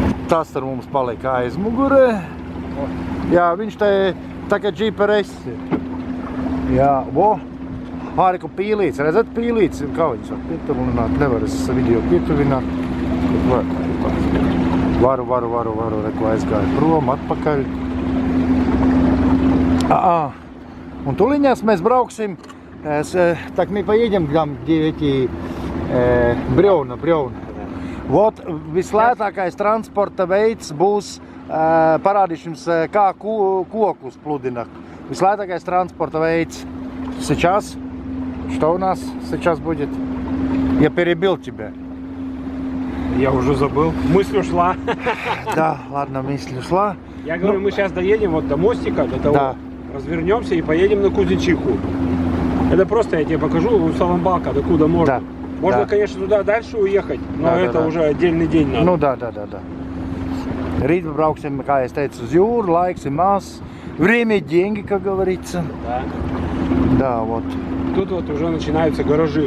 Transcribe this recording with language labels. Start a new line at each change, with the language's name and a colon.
Latvian: Tas ar mums palika aizmugurē. Jā, viņš te tā kā GPS ir. Jā, o. Āriku pīlīts, redzat pīlīts, kā viņus var pietuvināt, nevar es video pietuvināt. Varu, reku aizgāju prom, atpakaļ. Un tuliņās mēs brauksim,
Russian: так мы поедем там, где эти бревна.
Latvian: Вот vislētākais transporta veids būs, parādīšu jums, kā kokus pludina. Vislētākais transporta veids.
Russian: Сейчас. Что у нас сейчас будет? Я перебил тебя. Я уже забыл. Мысль ушла. Да, ладно, мысль ушла. Я говорю, мы сейчас доедем вот до мостика, до того, Да. развернемся и поедем на Кузнечиху. Это просто я тебе покажу, Саламбалка, докуда можно. Да. Можно, Да. конечно, туда дальше уехать, но Да, это да. уже отдельный день надо. Nu, да.
Latvian: Rīt brauksim, kā es teicu, uz jūru, laiks ir maz.
Russian: Время деньги, как говорится. Да. Да, вот. Тут вот уже начинаются гаражи.